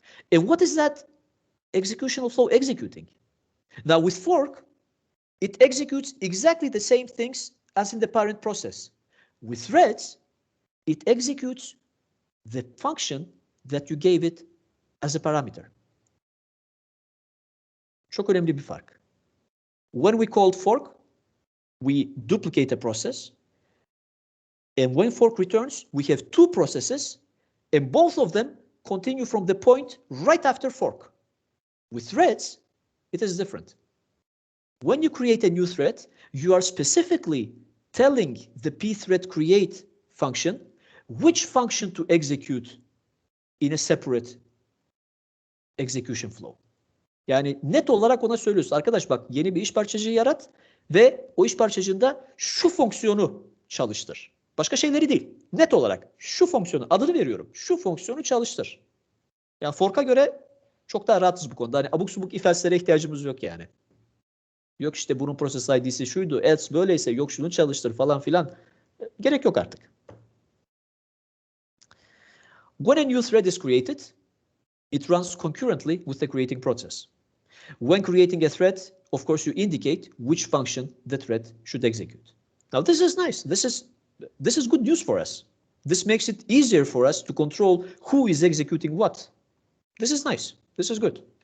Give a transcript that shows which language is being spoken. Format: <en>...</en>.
<en>And what is that executional flow executing? Now with fork, it executes exactly the same things as in the parent process. With threads, it executes the function that you gave it as a parameter.</en> <tr>Çok önemli bir fark.</tr> <en>When we called fork, we duplicate a process. And when fork returns, we have two processes, and both of them continue from the point right after fork. With threads, it is different. When you create a new thread, you are specifically telling the pthread create function which function to execute in a separate execution flow.</en> <tr>Yani net olarak ona söylüyorsun. Arkadaş bak, yeni bir iş parçacığı yarat ve o iş parçacığında şu fonksiyonu çalıştır. Başka şeyleri değil. Net olarak şu fonksiyonu, adını veriyorum. Şu fonksiyonu çalıştır. Yani fork'a göre çok daha rahatız bu konuda. Hani abuk subuk if else'lere ihtiyacımız yok yani. Yok işte bunun process ID'si şuydu, else böyleyse yok şunu çalıştır falan filan. Gerek yok artık.</tr> <en>When a new thread is created, it runs concurrently with the creating process. When creating a thread, of course, you indicate which function the thread should execute. Now, this is nice. This is good news for us. This makes it easier for us to control who is executing what. This is nice. This is good.</en>